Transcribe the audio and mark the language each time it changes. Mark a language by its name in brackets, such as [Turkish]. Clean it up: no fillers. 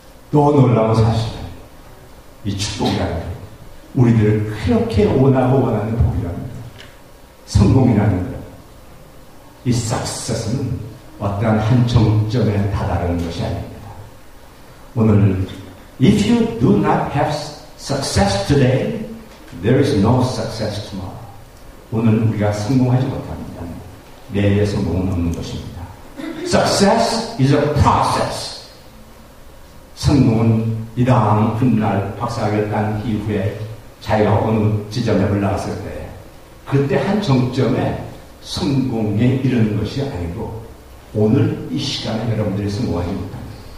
[Korean] 또 놀라운 사실은 이 축복이라는 게 우리들을 그렇게 원하고 원하는 복이라는 것, 성공이라는 것, 이 success는 어떠한 한 정점에 다다르는 것이 아닙니다. 오늘 [English] if you do not have success today, there is no success tomorrow. [Korean] 오늘 우리가 성공하지 못합니다. 내일의 성공은 없는 것입니다. [English] Success is a process. [Korean] 성공은 이다음 훗날 박사학위를 딴 이후에 자기가 어느 지점에 올라갔을 때 그때 한 정점에 성공에 이르는 것이 아니고 오늘 이 시간에 여러분들이 성공하지 못합니다.